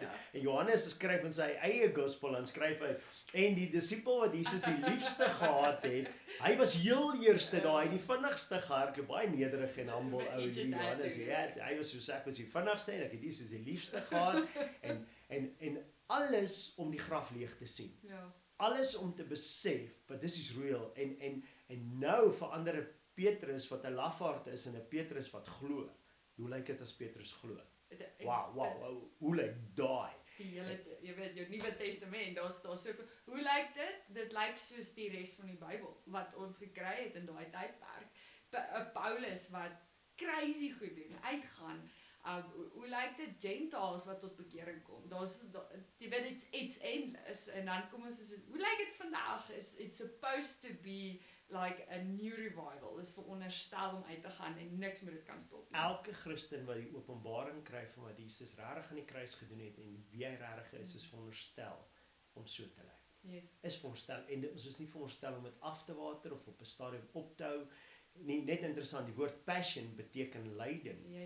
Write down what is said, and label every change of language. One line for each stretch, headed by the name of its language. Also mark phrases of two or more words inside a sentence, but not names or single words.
Afrikaans: En Johannes skryf in sy eie gospel en skryf hy, en die disipel wat Jesus die liefste gehad het, hy was heel eerste daar, hy die vinnigste gehardloop, baie nederig en humble ou Johannes. Hy was soos ek was die vinnigste en ek het Jesus die liefste gehad en alles om die graf leeg te sien. Alles om te besef,
English: but this is real.
Afrikaans: En nou verander Petrus wat 'n lafaard is en 'n Petrus wat glo. Hoe lyk dit as Petrus glo? Wow, hoe lyk daai? Die hele, jy weet, jou Nuwe Testament, daar's soveel. Hoe lyk dit? Dit lyk soos die res van die Bybel wat ons gekry het in daai tydperk. Paulus wat crazy goed doen, uitgaan. Hoe lyk dit Gentiles wat tot bekering kom? Jy weet,
English: it's endless.
Afrikaans: En dan kom ons hoe lyk dit vandag?
English: It's supposed to be like a new revival,
Afrikaans: is veronderstel om uit te gaan en niks moet dit kan stop nie. Elke Christen wat die openbaring kry van wat Jesus regtig aan die kruis gedoen het en wie hy regtig is veronderstel om so te lyk. Is veronderstel, en ons is nie veronderstel om dit af te water of op 'n stadium op te hou. Nie, net interessant, die woord passion beteken lyding.